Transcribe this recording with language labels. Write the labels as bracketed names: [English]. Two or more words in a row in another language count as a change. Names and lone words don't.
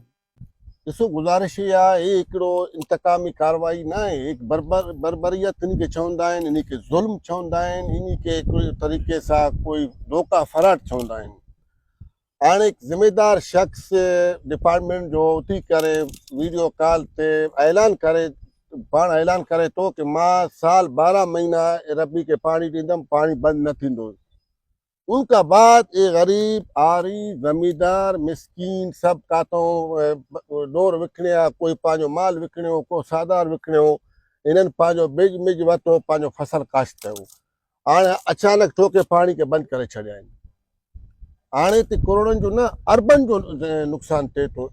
[Sindhi] ॾिसो, गुज़ारिश इहा आहे, ही हिकिड़ो इंतकामी कार्रवाई न आहे, हिकु बर्बरियत इन खे चवंदा आहिनि, इन खे ज़ुल्म चवंदा आहिनि, इन खे हिकिड़े तरीक़े सां कोई धोखा फराड चवंदा आहिनि। हाणे हिकु ज़िम्मेदार शख़्स डिपार्टमेंट जो उथी करे वीडियो कॉल ते ऐलान करे थो कि मां साल 12 महीना रबी के पानी ॾींदुमि, पानी बंदि न थींदो। [Urdu] ان کا بعد یہ [Sindhi] गरीब आरी ज़मींदार मिसकीन सब काथों डोर विकिणे, कोई पंहिंजो माल विकिणियो, को सादार विकिणियो, इन्हनि पंहिंजो बिज मिज वरितो, पंहिंजो फसल काश्त कयो। हाणे अचानक ठोके पाणी खे बंदि करे छॾिया आहिनि। हाणे त करोड़नि जो न अरबनि जो नुक़सानु थिए थो।